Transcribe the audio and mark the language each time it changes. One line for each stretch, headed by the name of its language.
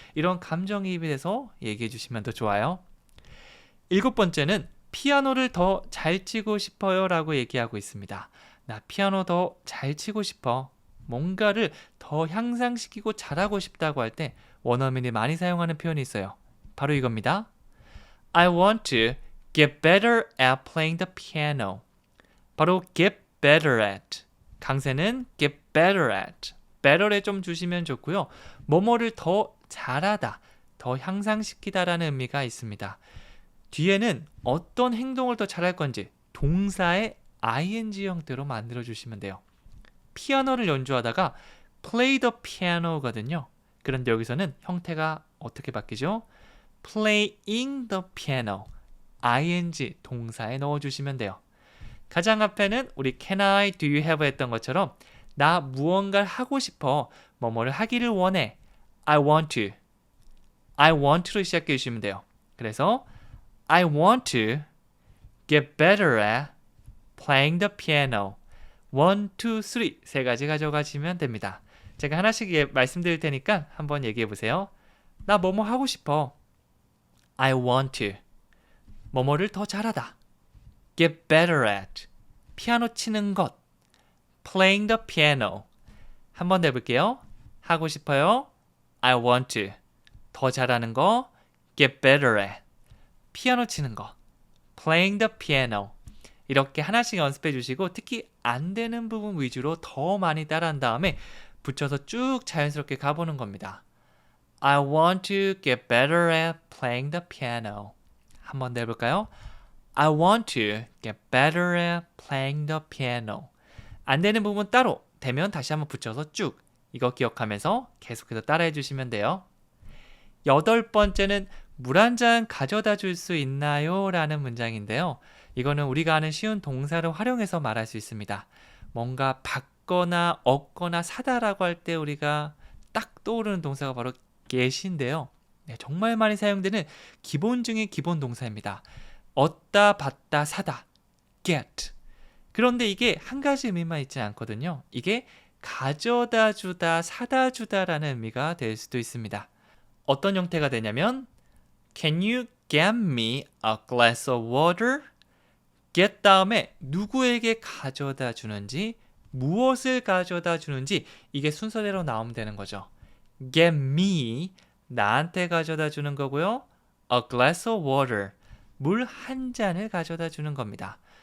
Korean: 이런 감정이입이 돼서 얘기해 주시면 더 좋아요. 일곱 번째는 피아노를 더 잘 치고 싶어요 라고 얘기하고 있습니다. 나 피아노 더 잘 치고 싶어. 뭔가를 더 향상시키고 잘하고 싶다고 할 때 원어민이 많이 사용하는 표현이 있어요. 바로 이겁니다.
English: I want to get better at playing the piano.
Korean: 바로
English: get better at.
Korean: 강세는
English: get better at.
Korean: better에 좀 주시면 좋고요. 뭐뭐를 더 잘하다, 더 향상시키다라는 의미가 있습니다. 뒤에는 어떤 행동을 더 잘할 건지 동사의 ing 형태로 만들어 주시면 돼요. 피아노를 연주하다가
English: play the piano
Korean: 거든요. 그런데 여기서는 형태가 어떻게 바뀌죠?
English: playing the piano.
Korean: ing 동사에 넣어주시면 돼요. 가장 앞에는 우리
English: can I, do you have
Korean: 했던 것처럼 나 무언가를 하고 싶어, 뭐뭐를 하기를 원해.
English: I want to. I want to
Korean: 로 시작해 주시면 돼요. 그래서
English: I want to get better at playing the piano.
Korean: 1, 2, 3 세 가지 가져가시면 됩니다. 제가 하나씩 말씀드릴 테니까 한번 얘기해 보세요. 나 뭐뭐 하고 싶어.
English: I want to.
Korean: 뭐뭐를 더 잘하다.
English: Get better at.
Korean: 피아노 치는 것.
English: Playing the piano.
Korean: 한번 해볼게요. 하고 싶어요.
English: I want to.
Korean: 더 잘하는 거.
English: Get better at.
Korean: 피아노 치는 거.
English: Playing the piano.
Korean: 이렇게 하나씩 연습해 주시고 특히 안 되는 부분 위주로 더 많이 따라한 다음에 붙여서 쭉 자연스럽게 가보는 겁니다.
English: I want to get better at playing the piano.
Korean: 한번 더 해볼까요?
English: I want to get better at playing the piano.
Korean: 안 되는 부분 따로, 되면 다시 한번 붙여서 쭉. 이거 기억하면서 계속해서 따라해 주시면 돼요. 8번째는 물 한 잔 가져다 줄 수 있나요? 라는 문장인데요. 이거는 우리가 아는 쉬운 동사를 활용해서 말할 수 있습니다. 뭔가 받거나 얻거나 사다라고 할 때 우리가 딱 떠오르는 동사가 바로 get인데요. 네, 정말 많이 사용되는 기본 중의 기본 동사입니다. 얻다, 받다, 사다, get. 그런데 이게 한 가지 의미만 있지 않거든요. 이게 가져다 주다, 사다 주다라는 의미가 될 수도 있습니다. 어떤 형태가 되냐면
English: Can you get me a glass of water?
Korean: get 다음에 누구에게 가져다 주는지, 무엇을 가져다 주는지 이게 순서대로 나오면 되는 거죠.
English: Get me,
Korean: 나한테 가져다 주는 거고요.
English: A glass of water,
Korean: 물 한 잔을 가져다 주는 겁니다.